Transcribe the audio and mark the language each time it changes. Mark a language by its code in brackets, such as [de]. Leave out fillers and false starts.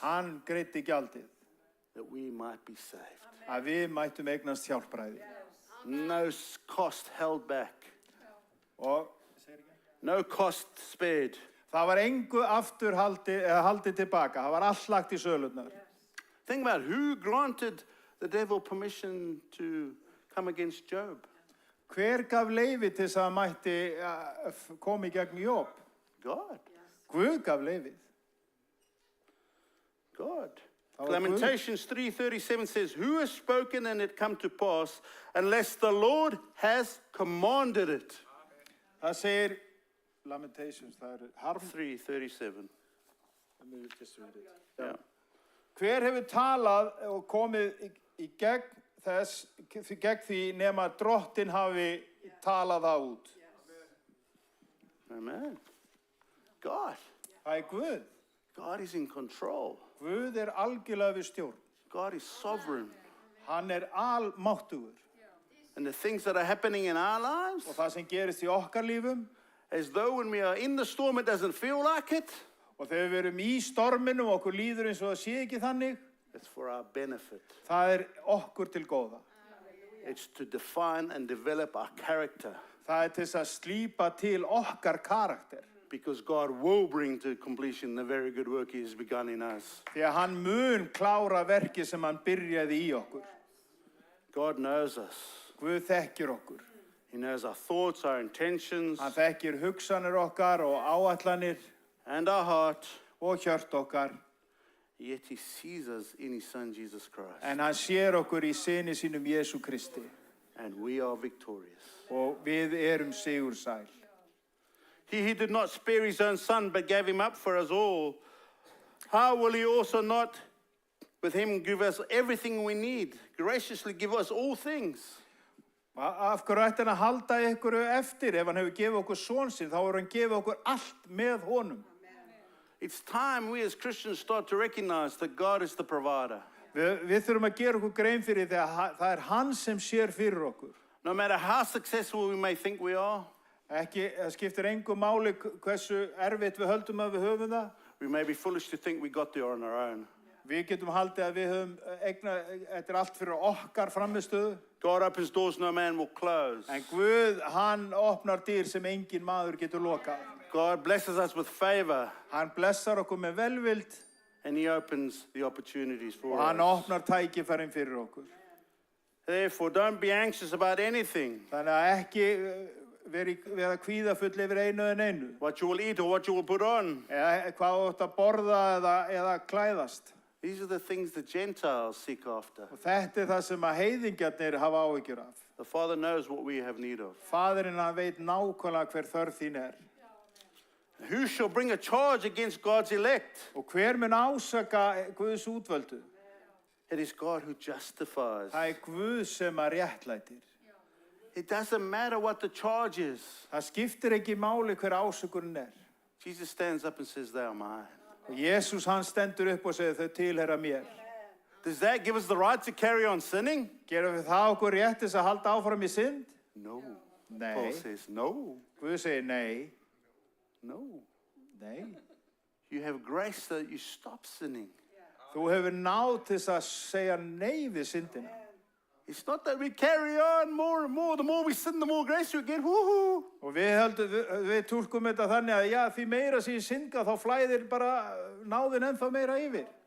[is] Hann greiddi gjaldið [en] that we might be saved. [is] að við mættum eignast hjálpræði. [en] No cost held back. [is] Og [en] No cost spared. [is] það var engu aftur haldið tilbaka. Það var allt lagt í sölurnar. [en] Think about who granted the devil permission to come against Job. [is] Hver gaf leyfi til þess að hann mætti koma í gegn Job? [en] God. [is] Guð gaf leyfið. [en] God. Our Lamentations 3:37 says, who has spoken and it come to pass unless the Lord has commanded it? [is] Það segir Lamentations, það harm. 3:37. [en] Yeah. [is] Hver hefur talað og komið í gegn því nema drottin hafi tala það út. [en] Amen. God. [is] Það er Guð. [en] God is in control. [is] Guð er algjörlega við stjórn. [en] God is sovereign. [is] Hann er almáttugur. [en] And the things that are happening in our lives, [is] Og það sem gerist í okkar lífum, [en] as though when we are in the storm, it doesn't feel like it. [is] og þegar við erum í storminum og okkur líður eins og það sé ekki þannig, [en] It's for our benefit. [is] það er okkur til góða. [en] It's to define and develop our character. [is] Það er til þess að slípa til okkar karakter. [en] Because God will bring to completion the very good work He has begun in us. [is] Því að hann mun klára verkið sem hann byrjaði í okkur. [en] God knows us. [is] Guð þekkir okkur. [en] He knows our thoughts, our intentions, [is] Hann þekkir hugsanir okkar og áætlanir [en] and our heart. [is] og hjört okkar. [en] Yet He sees us in His Son, Jesus Christ. [is] En hann sér okkur í syni sínum Jésu Kristi. [en] And we are victorious. [is] Og við erum sigursæl. [en] He did not spare His own Son, but gave Him up for us all. How will He also not, with Him, give us everything we need? Graciously give us all things. [is] Af hverju ætti hann að halda ykkur eftir? Ef hann hefur gefið okkur son sinn, þá hefur hann gefið okkur allt með honum. [en] It's time we as Christians start to recognize that God is the provider. [is] Við þurfum að gera okkur grein fyrir því að það er hann sem sér fyrir okkur. [en] No matter how successful we may think we are, [is] Það skiptir engu máli hversu erfitt við höldum að við höfum það. [en] we may be foolish to think we got there on our own. [is] Við getum haldið að við höfum þetta er allt fyrir okkar framistöðu. [en] God opens doors no man will close. [is] En Guð, hann opnar dyr sem engin maður getur lokað. [en] God blesses us with favor, [is] Hann blessar okkur með velvild [en] and He opens the opportunities for [is] og hann [en] us. [is] opnar tækifærin fyrir okkur. [en] Therefore, don't be anxious about anything. [is] Þannig að ekki vera kvíðafull yfir einu en einu. [en] What you will eat or what you will put on. [is] Eða hvað þú átt að borða eða klæðast. [en] These are the things the Gentiles seek after. [is] Og þetta er það sem að heiðingjarnir hafa áhyggjur af. [en] The Father knows what we have need of. [is] Faðirinn hann veit nákvæmlega hver þörf þín er. [en] Who shall bring a charge against God's elect? [is] Og hver mun ásaka Guðs útvöldu? [en] It is God who justifies. [is] Það er Guð sem að réttlætir. [en] It doesn't matter what the charge is. [is] Það skiptir ekki máli hver ásökunin er. [en] Jesus stands up and says, they are mine. [is] Og Jesús hann stendur upp og segir þau tilheyra mér. [en] Does that give us the right to carry on sinning? [is] Gerum við það okkur rétt þess að halda áfram í synd? [en] No. [is] Nei. [en] Paul says, no. [is] Guð segir nei. [en] No. [is] Nei. [en] You have grace so that you stop sinning. [is] Þú hefur náð til þess að segja nei við syndina. [en] It's not that we carry on more and more. The more we sin, the more grace we get. Woohoo! [is] Og við túlkum þetta þannig að já, því meira sem ég synga þá flæðir bara náðin ennþá meira yfir.